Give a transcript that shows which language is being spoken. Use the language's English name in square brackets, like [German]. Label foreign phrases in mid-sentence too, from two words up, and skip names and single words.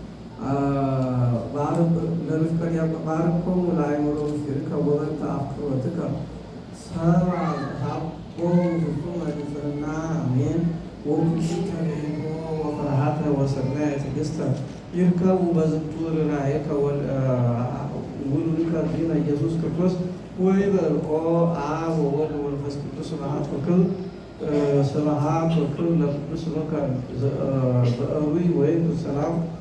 [Geez] ባርኮሙ ለአእምሮ ምስጢርከ ወበእንተ አፍቅሮትከ ሰብአ ሀቦሙ ፍጹመ ንጽሕና አሜን። ወኩልከ ርኅቦ ወፍርሃተ ወሰናየ ትዕግሥተ ይርከቡ በዝንቱ ርኅራኄከ ውሉድከ እግዚእነ ኢየሱስ ክርስቶስ ወይቤር ኦ አብ ወወልድ ወመንፈስ ቅዱስ ስብሐት ወክብር ለቅዱስ ስምከ በዕሩይ ወይም ሰላም